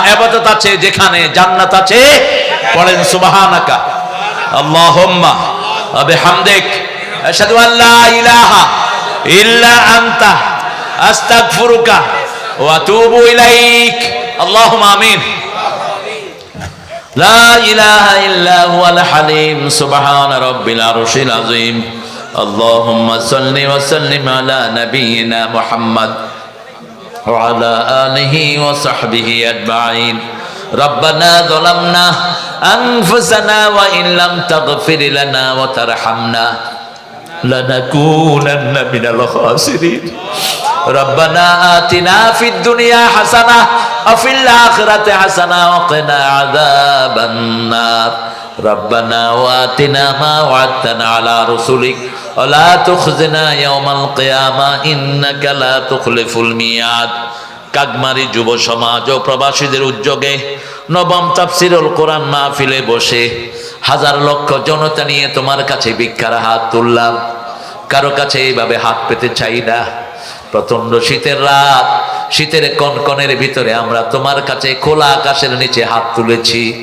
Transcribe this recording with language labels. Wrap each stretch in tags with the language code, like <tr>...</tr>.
<bn>ইবাদত আছে যেখানে জান্নাত আছে।</bn> <ar>পড়েন সুবহানাকা আল্লাহুম্মা ওয়া বিহামদিক আশহাদু আল্লা ইলাহা ইল্লা আনতা আস্তাগফিরুকা ওয়া আতুবু ইলাইক। اللهم آمين. لا إله إلا هو الحليم سبحان رب العرش العظيم. اللهم صل وسلم على نبينا محمد وعلى آله وصحبه أجمعين. ربنا ظلمنا أنفسنا وإن لم تغفر لنا وترحمنا لنكونن من الخاسرين. ربنا آتنا في الدنيا حسنة وفي الآخرة حسنة وقنا عذاب النار. ربنا وآتنا ما وعدتنا على رسلك ولا تخزنا يوم القيامة إنك لا تخلف الميعاد.</ar> <bn>কাকমারি যুব সমাজ ও প্রবাসীদের উদ্যোগে নবম তাফসীরুল কোরআন মাহফিলে বসে হাজার লক্ষ জনতা নিয়ে তোমার কাছে ভিক্ষার হাত তুললাম। কারো কাছে এইভাবে হাত পেতে চাই না। প্রচন্ড শীতের রাত, শীতের কনকনের ভিতরে আমরা তোমার কাছে খোলা আকাশের নিচে হাত তুলেছি।</bn>